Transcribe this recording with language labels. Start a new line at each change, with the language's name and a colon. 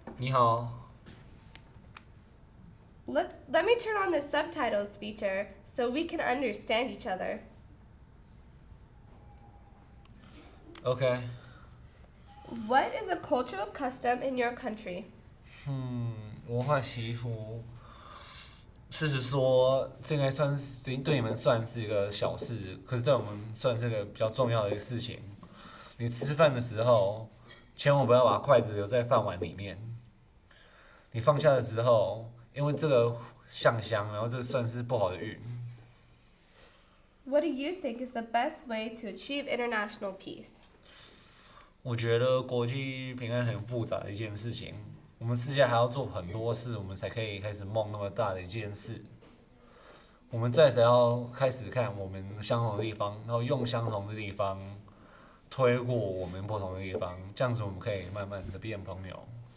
Chinese: 你好.
English: Let me turn on the subtitles feature so we can understand each other. Okay. What is a cultural custom in your country?
Chinese: 文化习俗，事实说，这应该算是对你们算是一个小事，可是对我们算是个比较重要的一个事情。你吃饭的时候，千万不要把筷子留在饭碗里面。你放下的时候，因为这个像香，然后这算是不好的运。
English: What do you think is the best way to achieve international peace?
Chinese: 我觉得国际平安很复杂的一件事情，我们世界还要做很多事，我们才可以开始梦那么大的一件事。我们再才要开始看我们相同的地方，然后用相同的地方推过我们不同的地方，这样子我们可以慢慢的变朋友。